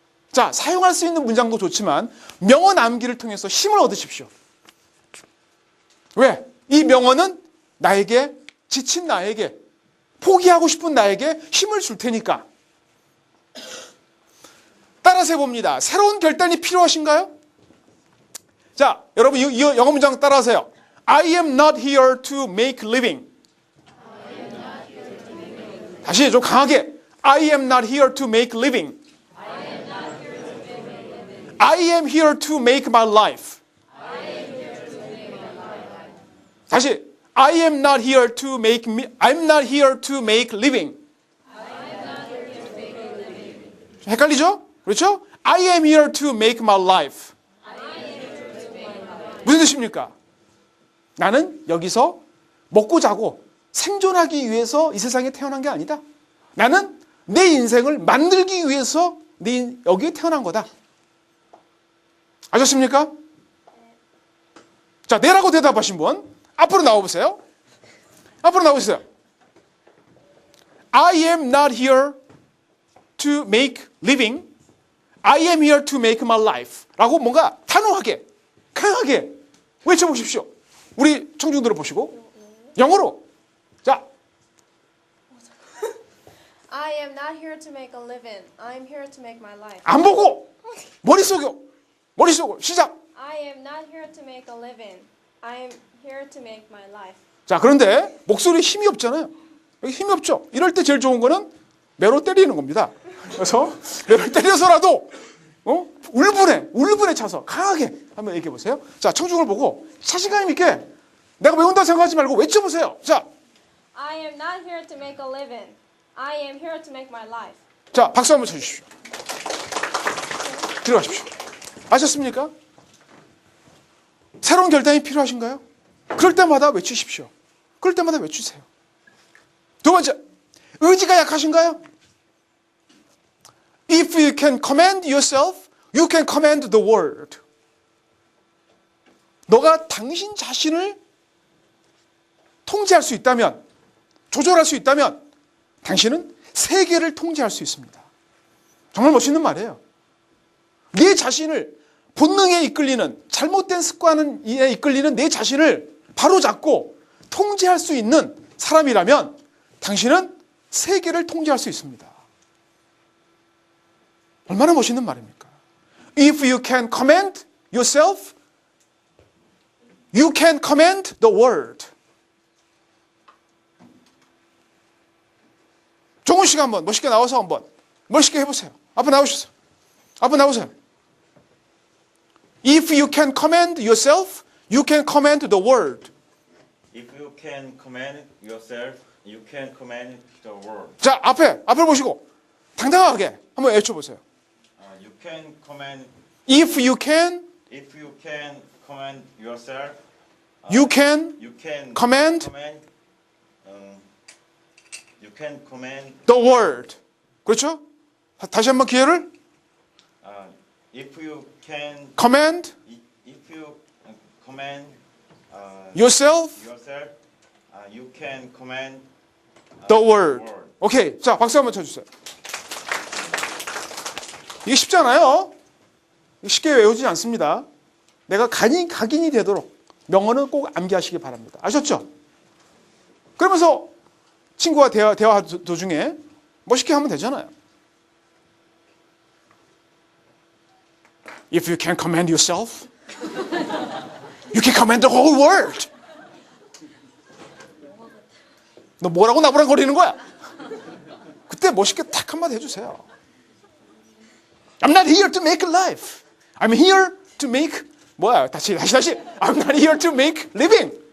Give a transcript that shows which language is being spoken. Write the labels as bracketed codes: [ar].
[ko] 자, 사용할 수 있는 문장도 좋지만 명언 암기를 통해서 힘을 얻으십시오. 왜? 이 명언은 나에게, 지친 나에게, 포기하고 싶은 나에게 힘을 줄 테니까. 따라서 해봅니다. 새로운 결단이 필요하신가요? 자, 여러분 이 영어 문장 따라하세요. [en] I am not here to make living. [ko] 다시 좀 강하게. [en] I am not here to make living. I am here to make my life. [ko] 다시. [en] I am not here to make I'm not here to make living. [ko] 헷갈리죠? 그렇죠? [en] I am here to make my life. [ko] 무슨 뜻입니까? 나는 여기서 먹고 자고 생존하기 위해서 이 세상에 태어난 게 아니다. 나는 내 인생을 만들기 위해서 여기에 태어난 거다. 아셨습니까? 자, 네라고 대답하신 분 앞으로 나와보세요. 앞으로 나오세요. [en] I am not here to make living. I am here to make my life. [ko] 라고 뭔가 단호하게, 강하게 외쳐보십시오. 우리 청중들을 보시고 영어로. 자, [en] I am not here to make a living. I am here to make my life. [ko] 안 보고 머릿속으로 시작. [en] I am not here to make a living. I am here to make my life. [ko] 자, 그런데 목소리에 힘이 없잖아요. 여기 힘이 없죠. 이럴 때 제일 좋은 거는 매로 때리는 겁니다. 그래서 매로 때려서라도 울분에 차서 강하게 한번 얘기해 보세요. 자, 청중을 보고 자신감 있게 내가 외운다 생각하지 말고 외쳐보세요. 자, [en] I am not here to make a living. I am here to make my life. [ko] 자, 박수 한번 쳐주십시오. 들어가십시오. 아셨습니까? 새로운 결단이 필요하신가요? 그럴 때마다 외치십시오. 그럴 때마다 외치세요. 두 번째, 의지가 약하신가요? [en] If you can command yourself, you can command the world. [ko] 너가 당신 자신을 통제할 수 있다면, 조절할 수 있다면 당신은 세계를 통제할 수 있습니다. 정말 멋있는 말이에요. 네 자신을 본능에 이끌리는, 잘못된 습관에 이끌리는 내 자신을 바로잡고 통제할 수 있는 사람이라면 당신은 세계를 통제할 수 있습니다. 얼마나 멋있는 말입니까? [en] If you can command yourself, you can command the world. [ko] 종훈 씨가 한번 멋있게 나와서 한번 멋있게 해보세요. 앞에 나오셨어요. 앞에 나오세요. [en] If you can command yourself, you can command the world. If you can command yourself, you can command the world. [ko] 자, 앞을 보시고 당당하게 한번 외쳐보세요. [en] You can command. If you can command yourself, you can you can command you can command. the world. [ko] 그렇죠? 다시 한번 기회를. [en] If you can Command if you command yourself you can command the world. [ko] 오케이. 자, 박수 한번 쳐주세요. 이게 쉽지 않아요. 쉽게 외우지 않습니다. 내가 각인이 되도록 명언은 꼭 암기하시기 바랍니다. 아셨죠? 그러면서 친구와 대화 도중에 멋있게 하면 되잖아요. [en] If you can command yourself, you can command the whole world. [ko] 너 뭐라고 나부랑거리는 거야? 그때 멋있게 탁 한마디 해주세요. [en] I'm not here to make a life. I'm here to make [ko] 다시. [en] I'm not here to make living.